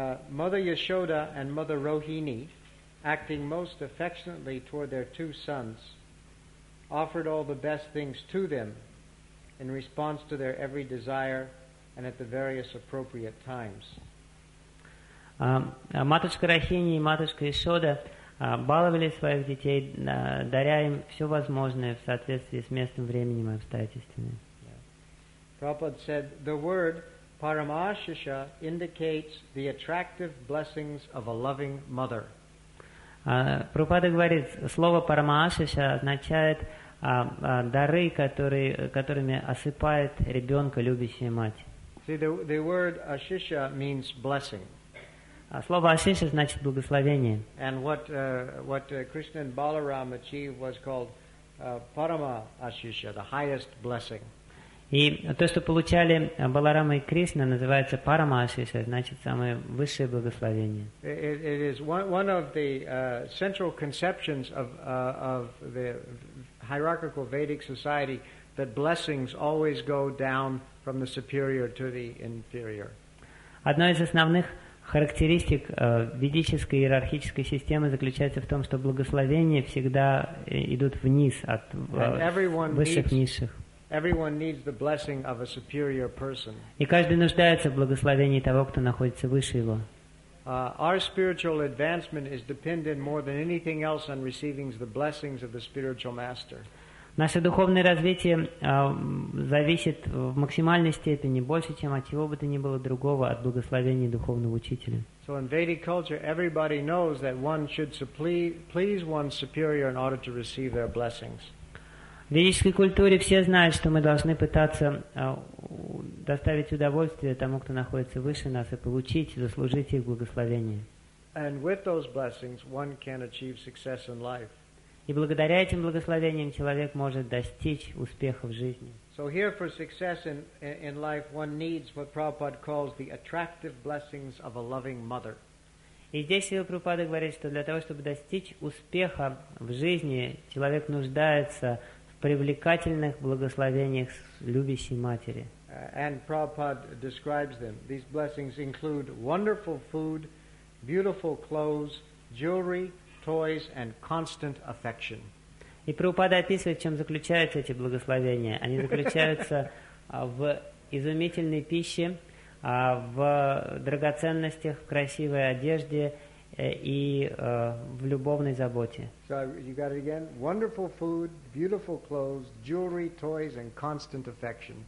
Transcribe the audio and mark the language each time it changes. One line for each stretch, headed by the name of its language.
English: Mother Yashoda and Mother Rohini, acting most affectionately toward their two sons, offered all the best things to them in response to their every desire and at the various appropriate times.
Russian: Матушка Рахини и матушка Ишода баловали своих детей, даря им все возможное в соответствии с местом, временем и обстоятельствами.
English: Prabhupada said, the word Paramashisha indicates the attractive blessings of a loving mother.
Russian: Прабхупада говорит, слово Парамаашиша означает дары, которыми осыпает ребенка любящая мать.
English: See, the word ashisha means blessing.
Russian: Слово ashisha значит благословение.
English: And what Krishna and Balaram achieved was called parama ashisha, the highest blessing.
Russian: И то, что получали Баларама и Кришна, называется парама ашиша, значит самое высшее благословение.
English: It is one of the central conceptions of the hierarchical Vedic society that blessings always go down from the superior to the inferior.
Russian: Одно из основных характеристик ведической иерархической системы заключается в том, что благословения всегда идут вниз от высших низших.
English: Everyone needs the blessing of a superior person.
Russian: И каждый нуждается в благословении того, кто находится выше его.
English: Our spiritual advancement is dependent more than anything else on receiving the blessings of the spiritual master.
Russian: Наше духовное развитие зависит в максимальной степени, больше, чем от чего бы то ни было другого, от благословения духовного учителя.
English: So in Vedic culture, everybody knows that one should please one's superior in order to receive their blessings.
Russian: В ведической культуре все знают, что мы должны пытаться доставить удовольствие тому, кто находится выше нас, и получить, заслужить их благословение. И благодаря этим благословениям человек может достичь успеха в жизни.
English: So here for success in life one needs what Prabhupada calls the attractive blessings of a loving mother.
Russian: И здесь Сила Прабхупада говорит, что для того, чтобы достичь успеха в жизни, человек нуждается в привлекательных благословениях любящей матери.
English: And Prabhupada describes them. These blessings include wonderful food, beautiful clothes, jewelry, toys and constant affection.
Russian: И Прабхупада описывает, в чем заключаются эти благословения. Они заключаются в изумительной пище, в драгоценностях, в красивой одежде и в любовной заботе.
English: So you got it again? Wonderful food, beautiful clothes, jewelry, toys and constant affection.